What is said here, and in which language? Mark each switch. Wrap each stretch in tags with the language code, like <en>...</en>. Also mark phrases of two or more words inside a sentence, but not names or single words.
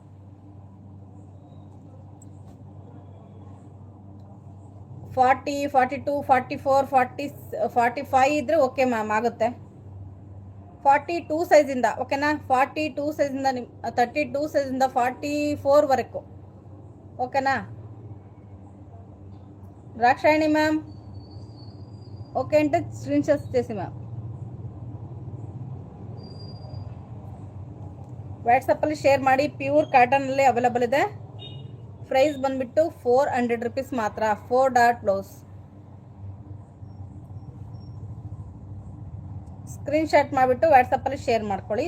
<kn>ಫಾರ್ಟಿ 42 44 40 45 ಇದ್ರೆ</kn> <en>okay ma'am,</en> <kn>ಆಗುತ್ತೆ. 42 ಸೈಜಿಂದ, ಓಕೆನಾ. 42 ಸೈಜಿಂದ 32 ಸೈಜಿಂದ 44 ವರೆಗೂ, ಓಕೆನಾ.</kn> <te>ರಾಕ್ಷಾಯಣಿ ಮ್ಯಾಮ್ ఓకే అంటే</te> <en>screen shots</en> <te>చేసి మ్యామ్</te> <kn>ವಾಟ್ಸಪ್ಪಲ್ಲಿ ಶೇರ್ ಮಾಡಿ. ಪ್ಯೂರ್ ಕಾಟನಲ್ಲಿ ಅವೈಲೇಬಲ್ ಇದೆ. ಪ್ರೈಸ್ ಬಂದ್ಬಿಟ್ಟು 400 ರುಪೀಸ್ ಮಾತ್ರ. 4</kn> <en>dot blouse.</en> <kn>ಸ್ಕ್ರೀನ್ಶಾಟ್ ಮಾಡಿಬಿಟ್ಟು ವಾಟ್ಸಪ್ಪಲ್ಲಿ ಶೇರ್ ಮಾಡ್ಕೊಳ್ಳಿ.</kn>